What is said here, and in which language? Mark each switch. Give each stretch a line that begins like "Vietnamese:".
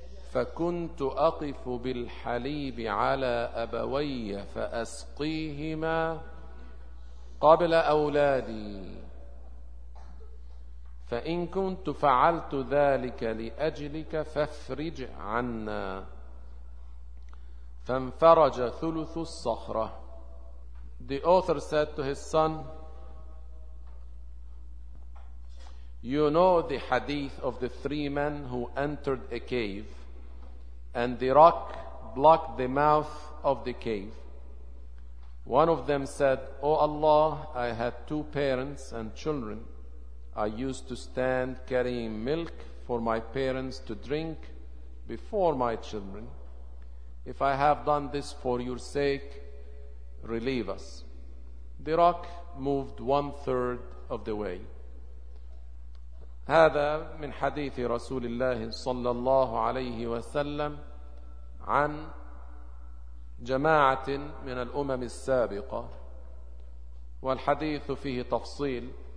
Arabic: فكنت أقف بالحليب على أبوي فأسقيهما قبل أولادي، فإن كنت فعلت ذلك لأجلك فافرج عنا. فانفرج ثلث الصخرة.
English: The author said to his son, you know the hadith of the three men who entered a cave and the rock blocked the mouth of the cave. One of them said, oh Allah, I had two parents and children. I used to stand carrying milk for my parents to drink before my children. If I have done this for your sake, relieve us. The rock moved one third of the way.
Arabic: هذا من حديث رسول الله صلى الله عليه وسلم عن جماعة من الأمم السابقة، والحديث فيه تفصيل.